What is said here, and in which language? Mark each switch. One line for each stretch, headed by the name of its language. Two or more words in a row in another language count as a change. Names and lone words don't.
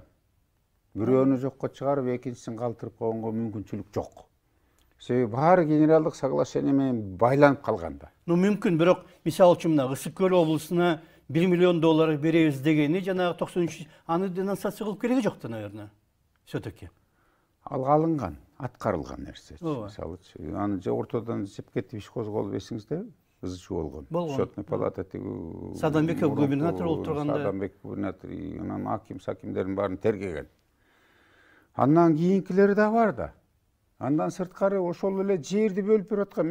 Kyrgyz: Бирөөнү жокко чыгарып, экинчисин калтырып койгонго мүмкүнчүлүк жок. Себеби баары генералдык соглашение менен байланып калган да. Мүмкүн, бирок мисалы үчүн мына Ысык көл облусуна $1 миллион беребиз дегени жанагы 93 аны денонсация кылып кереги жок да,
Russian: наверное. Все-таки.
Kyrgyz: Ал алынган, аткарылган нерсе. Мисалы, аны же ортодон жеп кетип иш козголуп эсиңизде ызчы болгон. Счетный палата тиги Садамбеков губернатор болуп турганда. Садамбек губернатор, анан акимдердин баарын тергеген. Андан кийинкилери да бар да. Андан сырткары ошол эле жерди бөлүп берип аткан.